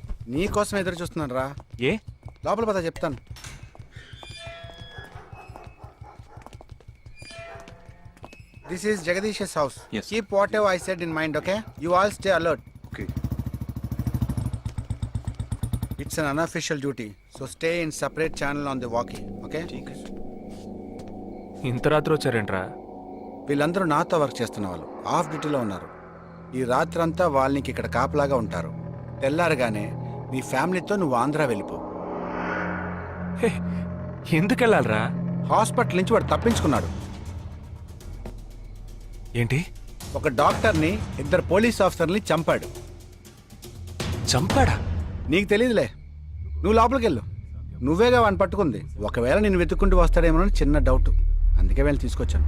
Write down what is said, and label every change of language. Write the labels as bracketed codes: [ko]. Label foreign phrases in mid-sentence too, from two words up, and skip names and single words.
[te] నీ కోసం ఎదురు చూస్తున్నాను రా. ఏ లోపల పద చెప్తాను. [en] This is Jagadish house. Yes. Keep what ever I said in mind, okay? You all stay alert. Okay. It's an unofficial duty, so stay in separate channel on the walkie, okay? [te] ఇంత రాత్రి వచ్చారేంట్రా? వీళ్ళందరూ నాతో వర్క్ చేస్తున్న వాళ్ళు, [en] off dutyలో [te] ఉన్నారు. ఈ రాత్రంతా వాళ్ళకి ఇక్కడ కాపలాగా ఉంటారు. తెల్లారగానే నీ ఫ్యామిలీతో నువ్వు ఆంధ్ర వెళ్ళిపో. హే, ఎందుకు వెళ్ళాలరా? హాస్పిటల్ నుంచి వాడు తప్పించుకున్నాడు. ఏంటి? ఒక డాక్టర్ని, 2 [en] police officerని [te] చంపాడు. చంపాడా? నీకు తెలియదులే, నువ్వు లోపలికి వెళ్ళు. నువ్వేగా వాడిని పట్టుకుంది. ఒకవేళ నేను వెతుక్కుంటూ వస్తాడేమోనని చిన్న డౌట్, అందుకే వెళ్ళి తీసుకొచ్చాను.